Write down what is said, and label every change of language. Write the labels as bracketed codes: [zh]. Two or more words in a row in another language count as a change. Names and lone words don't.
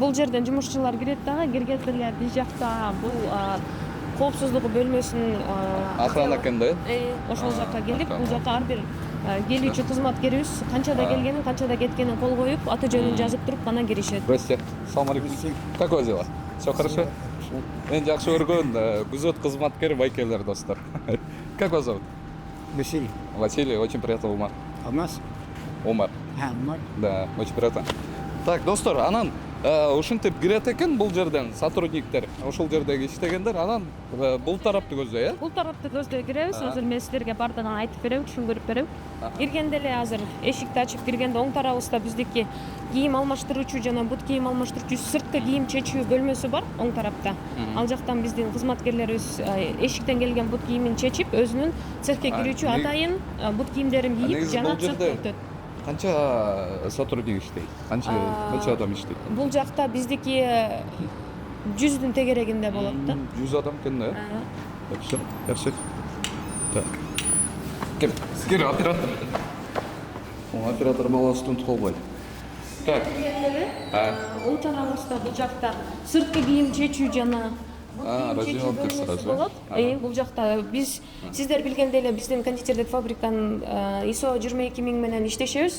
[ky] Бул жерден жумушчулар кирет дагы, киргенде эле биз жакта бул коопсуздук бөлмөсүнүн Охрана экен да? Ошол жакка келип, бул жакка ар бир келүүчү кызматкерибиз канчада келгенин, канчада кеткенин кол коюп, аты жөнүн жазып туруп гана киришет. [ru] Здрасте. [ky] Салам алейкум. [ru] Как у вас дела? Все хорошо? [ky] Мен жакшы көргөн күзөт кызматкери байкелер, достор. [ru] Как вас зовут? Василий. Василий, очень приятно, Умар. А у нас? Умар. Умар. Да, очень приятно. Так, [ky] достор, анан ушинтип кирет экен бул жерден сотрудниктер, ушул жердеги иштегендер, анан бул тарапты көздөй, Бул тарапты көздөй киребиз. Азыр мен силерге бардыгын айтып берем, түшүндүрүп берем. Киргенде эле азыр эшикти ачып киргенде оң тарабыбызда биздики кийим алмаштыруучу жана бут кийим алмаштыруучу сырткы кийим чечүү бөлмөсү бар оң тарапта. Ал жактан биздин кызматкерлерибиз эшиктен келген бут кийимин чечип, өзүнүн цехке кирүүчү атайын бут кийимдерин кийип жана цехке өтөт. Канча сотрудник иштейт? Канча адам иштейт? Бул жакта биздики 100дүн тегерегинде болот да. 100 адам экен да? [ru] Хорошо, хорошо. Так. [ky] Ким? Кир, оператор. Оператор баласы тунтуп калбайт. [ru] Так. [ky] Оң тарабыбызда бул жакта сырткы кийим чечүү жана [ru] раздевалка сразу. [ky] Бул жакта биз сиздер билгендей эле биздин кондитердик фабриканын ISO 22000 менен иштешебиз.